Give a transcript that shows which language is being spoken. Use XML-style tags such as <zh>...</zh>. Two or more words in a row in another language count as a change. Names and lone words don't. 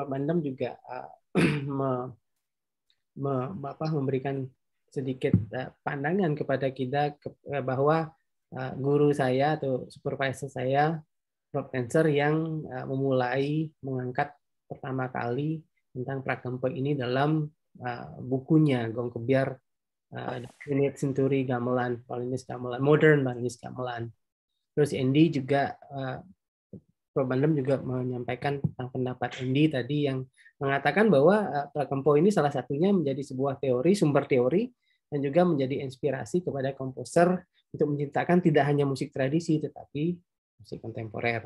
<id>Bandem juga memberikan sedikit pandangan kepada kita bahwa guru saya atau supervisor saya, Prof. Tenser, yang memulai mengangkat pertama kali tentang Prakempo ini dalam bukunya Gong Kebiar Unit Century Gamelan, Balinese Gamelan, Modern Balinese Gamelan. Terus Andy juga, Prof. Bandem juga menyampaikan tentang pendapat Andy tadi yang mengatakan bahwa Prakempo ini salah satunya menjadi sebuah teori, sumber teori, dan juga menjadi inspirasi kepada komposer untuk menciptakan tidak hanya musik tradisi, tetapi musik kontemporer.</id>